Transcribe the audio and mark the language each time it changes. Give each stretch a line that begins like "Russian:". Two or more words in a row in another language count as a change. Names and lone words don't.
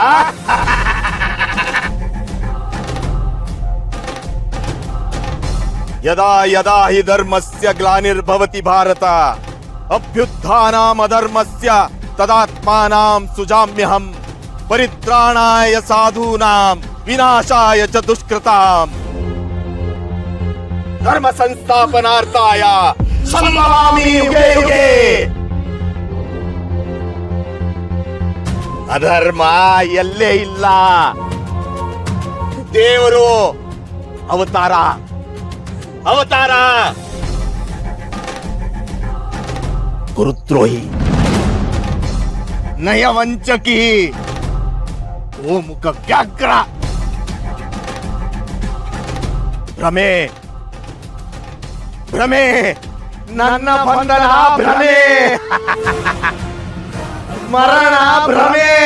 Sanskrit: ಯದಾ ಯದಾ ಹಿ ಧರ್ಮಸ್ಯ ಗ್ಲಾನಿರ್ಭವತಿ ಭಾರತ ಅಭ್ಯುತ್ಥಾನಾಂ ಅಧರ್ಮಸ್ಯ ತದಾತ್ಮಾನಾಂ ಸುಜಾಮ್ಯಹಂ ಪರಿತ್ರಾಣಾಯ ಸಾಧೂನಾಂ ವಿನಾಶಾಯ ಚ ದುಷ್ಕೃತಾಂ ಧರ್ಮ ಸಂಸ್ಥಾಪನಾರ್ಥಾಯ ಸಂಭವಾಮಿ ಯುಗೆ ಯುಗೆ.
Kannada: ಅಧರ್ಮ ಎಲ್ಲೇ ಇಲ್ಲ. ದೇವರು ಅವತಾರ ಅವತಾರ. ಗುರುದ್ರೋಹಿ, ನಯವಂಚಕಿ, ಗೋಮುಖ ವ್ಯಾಘ್ರ, ಭ್ರಮೆ ಭ್ರಮೆ, ನನ್ನ ಬಂಧನ ಭ್ರಮೆ, ಮರಣ ಭ್ರಮೆ.